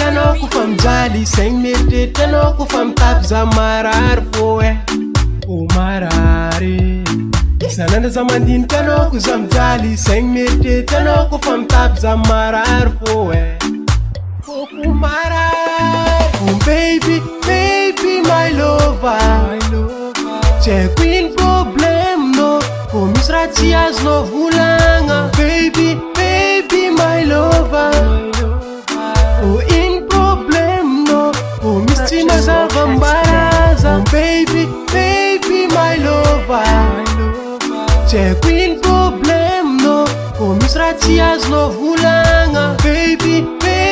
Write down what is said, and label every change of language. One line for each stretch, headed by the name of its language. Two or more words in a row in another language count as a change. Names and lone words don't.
Malagasy: anao kofa mijaly Saigny mieritreritra anao kofa mitapy za marary fô fô marary Sanandra za mandinika anao ko za mijaly Saigny mieritreritra anao kofa mitapy za marary fô fô marary
English: Oh baby, baby, my lover Check in problem
Malagasy: no Ko misy raha tsy azonao volagna
English: Baby, baby, my lover Oh in problem
Malagasy: no Ko misy tsy mazava mbaraza
English: Oh baby, baby, my lover Check in problem
Malagasy: no Ko misy raha tsy azonao volagna Baby